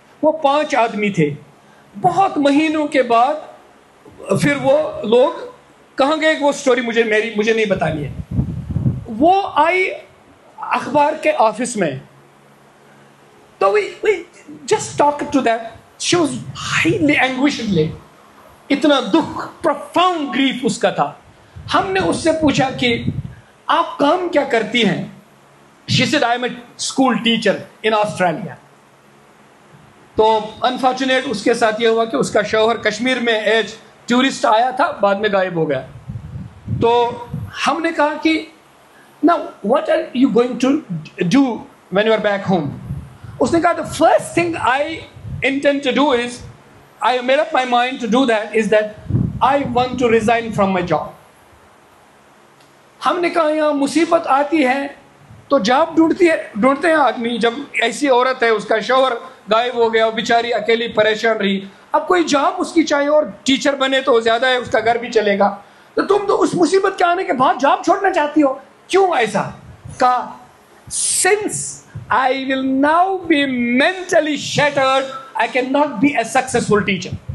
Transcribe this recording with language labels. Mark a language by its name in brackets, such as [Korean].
[Urdu] وہ 5 آدمی تھے. بہت مہینوں کے بعد پھر وہ لوگ کہاں گئے, وہ سٹوری مجھے نہیں بتانی ہے. وہ آئی اخبار کے آفس میں, تو [English] we just talked to that. She was highly anguished. [Urdu] اتنا دکھ, [English] profound grief [Urdu] اس کا تھا. ہم نے اس سے پوچھا کہ آپ کام کیا کرتی ہیں. [English] She said I am a school teacher in Australia. [Urdu] تو انفارچونیٹ اس کے ساتھ یہ ہوا کہ اس کا شوہر کشمیر میں ایج ٹورسٹ آیا تھا, بعد میں غائب ہو گیا. تو ہم نے کہا کہ [English] now what are you going to do when you are back home? [Urdu] اس نے کہا [English] the first thing I intend to do is, I made up my mind to do that, is that I want to resign from my job. [Urdu] ہم نے کہا یہاں مصیبت آتی ہے تو جاب ڈھونڈتے ہیں آدمی. جب ایسی عورت ہے, اس کا شوہر غائب ہو گیا, وہ بیچاری اکیلی پریشان رہی, اب کوئی جاب اس کی چاہیے, اور ٹیچر بنے تو زیادہ ہے, اس کا گھر بھی چلے گا. تو تم تو اس مصیبت کے آنے کے بعد جاب چھوڑنا چاہتی ہو, کیوں ایسا؟ کہا [English] since I will now be mentally shattered, I cannot be a successful teacher.